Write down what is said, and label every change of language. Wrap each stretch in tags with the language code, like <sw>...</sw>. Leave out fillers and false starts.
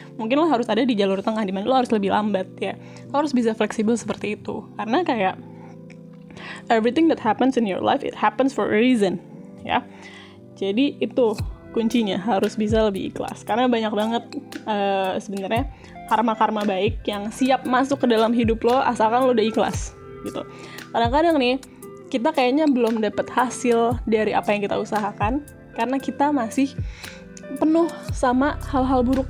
<id>Mungkin lo harus ada di jalur tengah di mana lo harus lebih lambat ya. Lo harus bisa fleksibel seperti itu. Karena kayak</id> <en>everything that happens in your life, it happens for a reason ya.</en> <id>Jadi itu kuncinya, harus bisa lebih ikhlas. Karena banyak banget sebenarnya karma-karma baik yang siap masuk ke dalam hidup lo asalkan lo udah ikhlas gitu. Kadang-kadang nih kita kayaknya belum dapat hasil dari apa yang kita usahakan karena kita masih penuh sama hal-hal buruk.</id>